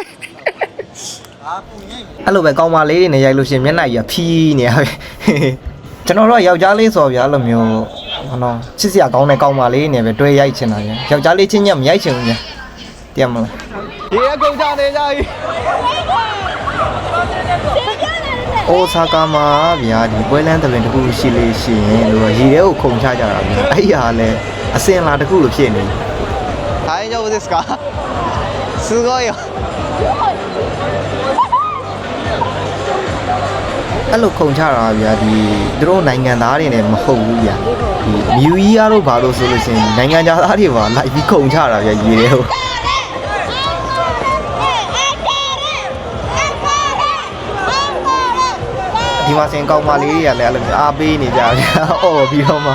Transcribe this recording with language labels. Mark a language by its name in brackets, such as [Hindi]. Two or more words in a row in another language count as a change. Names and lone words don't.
[Burmese] အဲ့လိုပဲကောင်းမလေးတွေနဲ့ရိုက်လို့ရှိရင်မျက်နှာကြီးကဖြီးနေရပဲကျွန်တော်တို့ယောက်ျားလေးဆိုဗျာအဲ့လိုမျိုးဟောနော်ချစ်စရာကောင်းတဲ့ကောင်းမလေးတွေနဲ့ပဲတွဲရိုက်ချင်တာဗျာယောက်ျားလေးချင်းညက်မရိုက်ချင်ဘူးဗျာသိရမလား ရေအကုန်ချနေကြပြီ အိုဆာကာမှာဗျာဒီပွဲလန်းတပင်တစ်ခုရှိလေးရှိရင်လို့ရေထဲကိုခုန်ချကြတာဗျာအဲ့ဟာလည်းအစင်လာတစ်ခုလိုဖြစ်နေ [Japanese] 大丈夫ですかすごいよ [Burmese] အဲ့လိုခုန်ချတာဗျာဒီသူတို့နိုင်ငံသားတွေနဲ့မဟုတ်ဘူးဗျာဒီမြူကြီးရတော့ဘာလို့ဆိုလို့ရှိရင်နိုင်ငံသားတွေပါလိုက်ပြီးခုန်ချတာဗျာရေထဲကိုဒီမှာစင်ကောင်းမလေးတွေကလည်းအဲ့လိုအားပေးနေကြဗျာအော်ပြီးတော့မှ